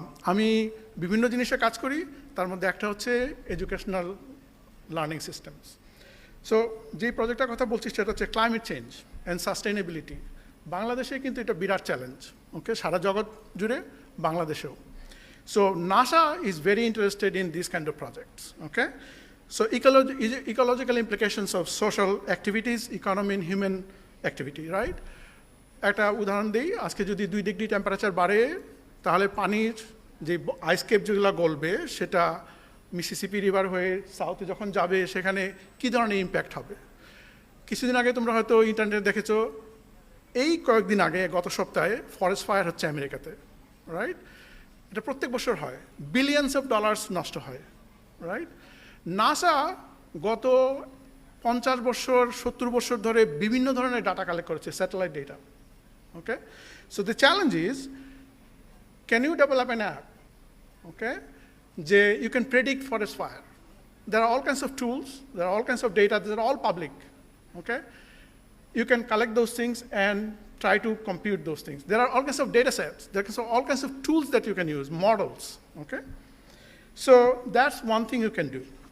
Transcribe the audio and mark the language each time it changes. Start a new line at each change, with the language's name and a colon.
Bangla: আমি বিভিন্ন জিনিসে কাজ করি, তার মধ্যে একটা হচ্ছে এডুকেশনাল লার্নিং সিস্টেমস। সো যে প্রজেক্টটার কথা বলছি সেটা হচ্ছে ক্লাইমেট চেঞ্জ অ্যান্ড সাস্টেনেবিলিটি। বাংলাদেশে কিন্তু এটা বিরাট চ্যালেঞ্জ, ওকে, সারা জগৎ জুড়ে, বাংলাদেশেও।
English: So NASA is very interested in these kind of projects, okay? So ecological implications of social activities, economy and human activity, right?
Bangla: একটা উদাহরণ দিই, আজকে যদি 2 ডিগ্রি টেম্পারেচার বাড়ে তাহলে পানির যে আইসকেপ যেগুলো গলবে সেটা মিসিসিপি রিভার হয়ে সাউথে যখন যাবে সেখানে কী ধরনের ইম্প্যাক্ট হবে। কিছুদিন আগে তোমরা হয়তো ইন্টারনেটে দেখেছো, এই কয়েকদিন আগে গত সপ্তাহে ফরেস্ট ফায়ার হচ্ছে আমেরিকাতে, রাইট? এটা প্রত্যেক বছর হয়, বিলিয়নস অফ ডলার্স নষ্ট হয়, রাইট? নাসা গত 50 বছর 70 বছর ধরে বিভিন্ন ধরনের ডাটা কালেক্ট করেছে, satellite data, okay?
English: So the challenge is, can you develop an app, okay, যে you can predict forest fire? There are all kinds of tools, there are all kinds of data, these are all public, okay? You can collect those things and try to compute those things. There are all kinds of data sets, there are all kinds of tools that you can use, models, okay? So that's one thing you can do.